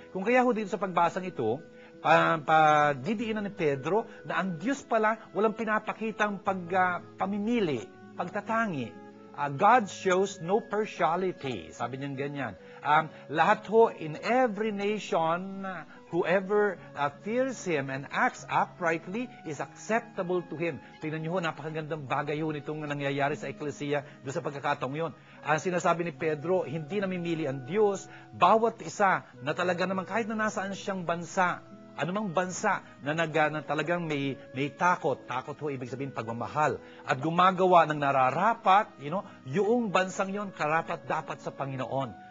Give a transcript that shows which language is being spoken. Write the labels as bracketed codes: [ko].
[tl] Kung kaya ho dito sa pagbasang ito, didiinan ni Pedro na ang Diyos pala walang pinapakitang pamimili, pagtatangi. [en] God shows no partiality. [tl] Sabi niya ganyan. Lahat ho, [en] in every nation, whoever fears Him and acts uprightly is acceptable to Him. [tl] Tingnan niyo ho, napakagandang bagay ho nitong nangyayari sa eklesiya doon sa pagkakataong yun. Ang sinasabi ni Pedro, hindi namimili ang Diyos. Bawat isa na talaga naman, kahit na nasaan siyang bansa, anumang bansa na talagang may takot ho, ibig sabihin pagmamahal, at gumagawa ng nararapat, yung bansang yon karapat dapat sa Panginoon.